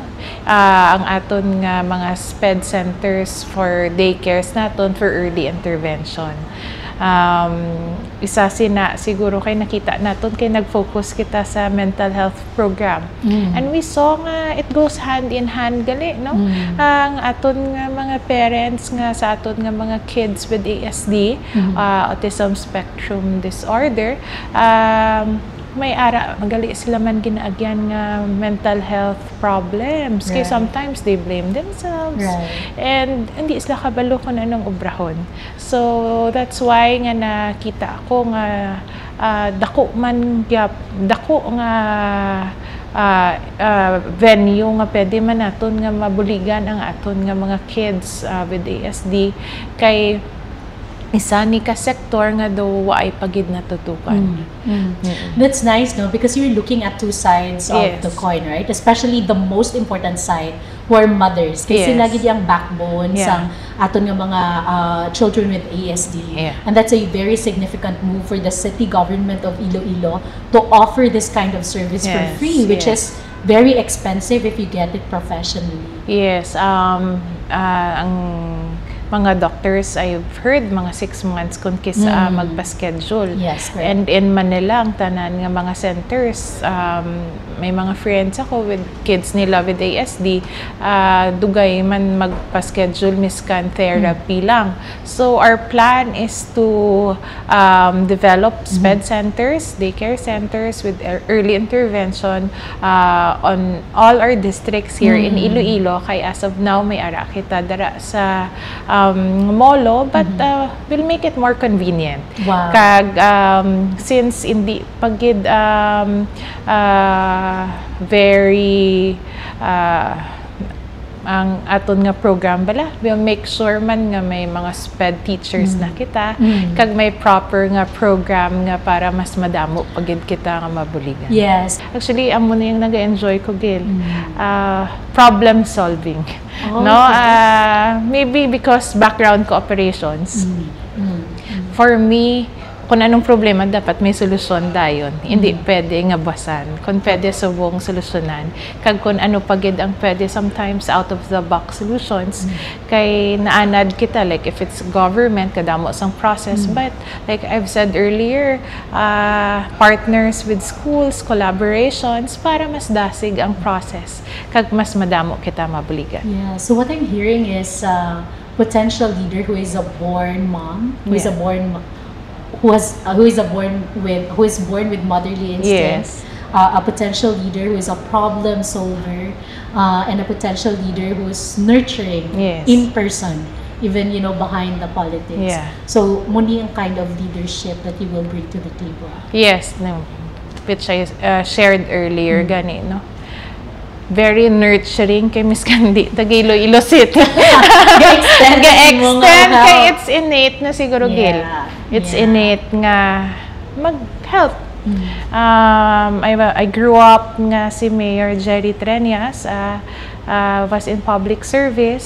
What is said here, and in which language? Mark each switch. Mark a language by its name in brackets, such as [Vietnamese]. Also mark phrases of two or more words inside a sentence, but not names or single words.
[Hiligaynon] Ang aton nga mga [English] SPED centers for daycares [Hiligaynon] naton [English] for early intervention. [Hiligaynon] Isa siguro kay nakita naton kay nag-focus kita sa [English] mental health program. And we saw nga it goes hand in hand gali, no? [Hiligaynon] Ang aton nga mga parents nga sa aton nga mga [English] kids with ASD, autism spectrum disorder, [Hiligaynon] may magali sila man ginaagyan nga [English] mental health problems. Kaya sometimes they blame themselves. [Hiligaynon] And hindi sila kabalo kung anong obrahon. [English] So that's why [Hiligaynon] nga nakita ako nga dako nga venue nga pwede man naton nga mabuligan ang aton nga mga [English] kids with ASD [Hiligaynon] kay isa ni ka sector nga do ay pagid natutukan. [English] That's nice, no? Because you're looking at two sides of the coin, right? Especially the most important side who are mothers. [Hiligaynon] Kasi sila gid yung backbone sa aton nga mga [English] children with ASD. And that's a very significant move for the city government of Iloilo to offer this kind of service for free, which is very expensive if you get it professionally. [Hiligaynon] Ang mga doctors, [English] I've heard, [Hiligaynon] mga 6 months kung kisa magpa-schedule. [English] And in Manila, [Hiligaynon] ang tanan nga mga centers, may mga friends ako [English] with kids [Hiligaynon] nila [English] with ASD, [Hiligaynon] dugay man magpa-schedule miskan therapy lang. [English] So our plan is to develop SPED centers, daycare centers with early intervention on all our districts here in Iloilo. Kay as of now, [Hiligaynon] may ara kita dara sa Molo, [English] but we'll make it more convenient. [Hiligaynon] Kag since [English] hindi pagid very [Hiligaynon] ang aton nga program bala, [English] we'll make sure [Hiligaynon] man nga may mga [English] SPED teachers [Hiligaynon] na kita, kag may proper nga program nga para mas madamo pagid kita nga mabuligan. Actually, amo na yung nag-enjoy ko, Gil. [English] Problem solving. Maybe because background ko operations. For me, [Hiligaynon] kung anong problema, dapat may solusyon dayon. Hindi pwede nga basan. Kung pwede subong solusyonan. Kag kung ano pagid ang pwede, [English] sometimes out of the box solutions, [Hiligaynon] kay naanad kita, [English] like if it's government, [Hiligaynon] kadamo sang process. [English] But like I've said earlier, partners with schools, collaborations, [Hiligaynon] para mas dasig ang process. Kag mas madamo kita mabuligan. [English] So what I'm hearing is potential leader who is a born mom, who is born with motherly instincts, a potential leader who is a problem solver, and a potential leader who is nurturing in person, even behind the politics. So [Hiligaynon] muni ang [English] kind of leadership that you will bring to the table. Which I shared earlier, gani, no? Very nurturing kay Miss Candy Iloilo City. [Hiligaynon] Ga-extend kay [English] it's innate [Hiligaynon] na siguro, Gil. [English] It's innate nga mag-help. I grew up nga si Mayor Jerry Treñas, was in public service.